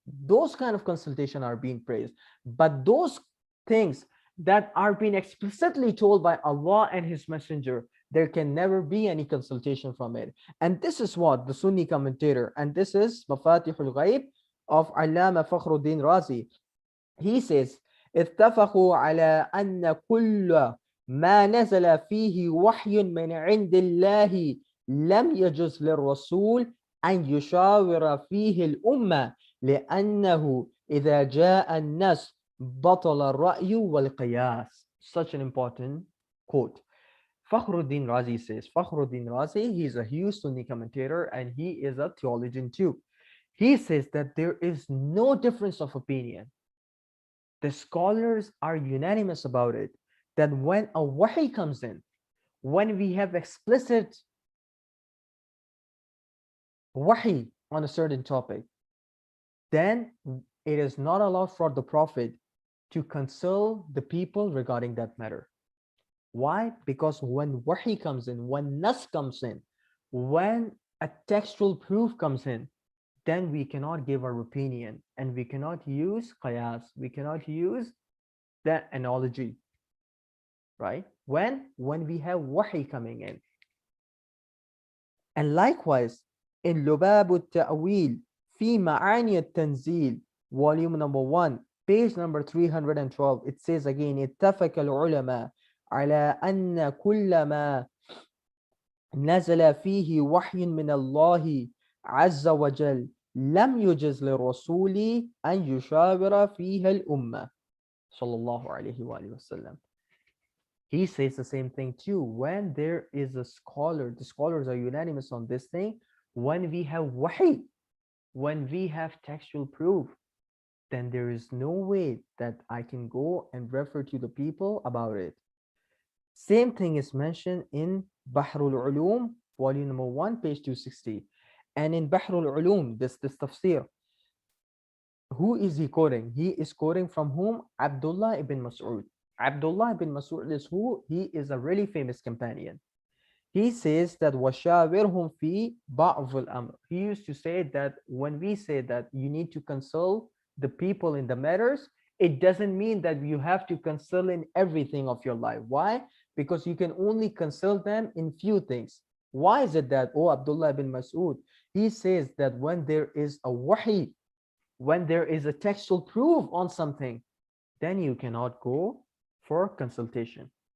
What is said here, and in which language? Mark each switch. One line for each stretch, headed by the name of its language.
English: Those kind of consultation are being praised. But those things that are being explicitly told by Allah and His Messenger, there can never be any consultation from it. And this is what the Sunni commentator, and this is Mafatihul Ghaib of Allama Fakhruddin Razi. He says,
Arabic: اتفقوا على أن كل ما نزل فيه وحي من عند الله لم يجوز للرسول أن يشاور فيه الأمة لأنه إذا جاء النص بطل الرأي والقياس.
English: Such an important quote. Fakhruddin Razi says, Fakhruddin Razi, he is a huge Sunni commentator and he is a theologian too. He says that there is no difference of opinion. The scholars are unanimous about it, that when a wahi comes in, when we have explicit wahi on a certain topic, then it is not allowed for the Prophet to consult the people regarding that matter. Why? Because when wahi comes in, when nas comes in, when a textual proof comes in, then we cannot give our opinion and we cannot use qiyas, we cannot use that analogy, right? When we have wahi coming in. And likewise, in لباب التأويل في معاني التنزيل, volume number 1, page number 312, it says again,
Arabic: اتفق العلماء على أن كل ما نزل فيه وحي من الله عز وجل لم يجز للرسول أن يشاور فيها الأمة صلى الله عليه وآله وسلم.
English: He says the same thing too. When there is a scholar, the scholars are unanimous on this thing. When we have wahi, when we have textual proof, then there is no way that I can go and refer to the people about it. Same thing is mentioned in Bahrul Ulum, volume number 1, page 260. And in Bahrul Ulum, this tafsir, who is he quoting? He is quoting from whom? Abdullah ibn Mas'ud. Abdullah ibn Mas'ud is who? He is a really famous companion. He says that
Arabic: وَشَاوِرْهُمْ فِي بَعْضِ الْأَمْرِ.
English: He used to say that when we say that you need to consult the people in the matters, it doesn't mean that you have to consult in everything of your life. Why? Because you can only consult them in few things. Why is it that, oh, Abdullah ibn Mas'ud, he says that when there is a wahi, when there is a textual proof on something, then you cannot go for consultation.